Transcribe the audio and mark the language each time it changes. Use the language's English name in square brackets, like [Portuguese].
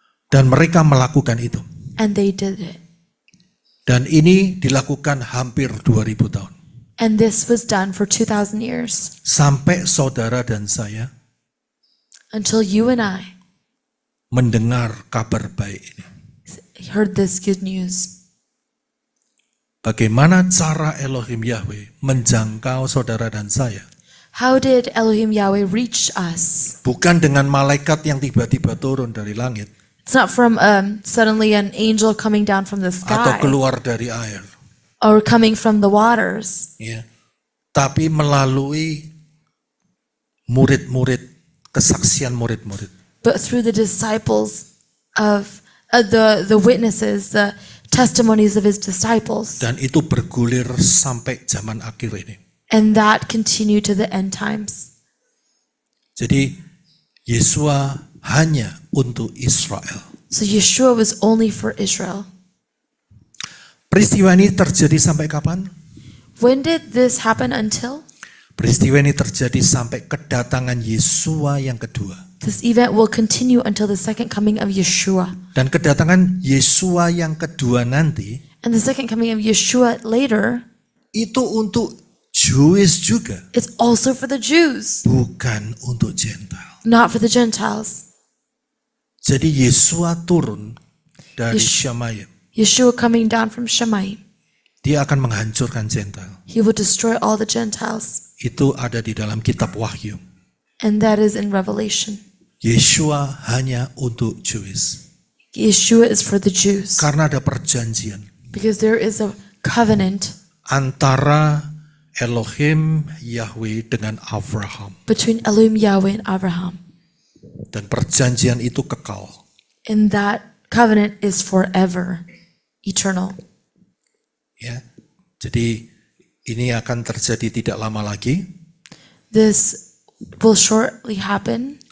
[Indonesian] Dan mereka melakukan itu. [English] And they did it. [Indonesian] Dan ini dilakukan hampir 2000 tahun. [English] And this was done for 2,000 years. [Indonesian] Sampai saudara dan saya [English] Until you and I [Indonesian] mendengar kabar baik ini. [English] heard this good news. [Indonesian] Bagaimana cara Elohim Yahweh menjangkau saudara dan saya? [English] How did Elohim Yahweh reach us? [Indonesian] Bukan dengan malaikat yang tiba-tiba turun dari langit. [English] It's not from suddenly an angel coming down from the [Indonesian] Atau [English] sky [Indonesian] keluar dari air. [English] or coming from the waters, [Indonesian] Ya. Tapi melalui murid-murid, kesaksian murid-murid. [English] but through the disciples of the witnesses, the testimonies of his disciples. [Indonesian] Dan itu bergulir sampai zaman akhir ini. [English] And that continued to the end times. [Indonesian] Jadi Yesua hanya untuk Israel. [English] So Yeshua was only for Israel. [Indonesian] Peristiwa ini terjadi sampai kapan? [English] When did this happen until? [Indonesian] Peristiwa ini terjadi sampai kedatangan Yesua yang kedua. [English] This event will continue until the second coming of Yeshua. [Indonesian] Dan kedatangan Yesua yang kedua nanti, [English] And the second coming of Yeshua later, [Indonesian] itu untuk Jewish juga. [English] it's also for the Jews, [Indonesian] Bukan untuk Gentile. [English] not for the Gentiles. [Indonesian] Jadi Yesua turun dari Shamayim. [English] Yeshua coming down from Shammai, [Indonesian] Dia akan menghancurkan Gentile. [English] he will destroy all the Gentiles. [Indonesian] Itu ada di dalam kitab Wahyu. [English] And that is in Revelation. [Indonesian] Yesua hanya untuk Jewish. [English] Yeshua is for the Jews. [Indonesian] Karena ada perjanjian [English] Because there is a covenant [Indonesian] antara Elohim Yahweh dengan Abraham. [English] between Elohim Yahweh and Abraham. [Indonesian] Dan perjanjian itu kekal. [English] And that covenant is forever, eternal. [Indonesian] Ya. Jadi ini akan terjadi tidak lama lagi. [English] This will shortly happen.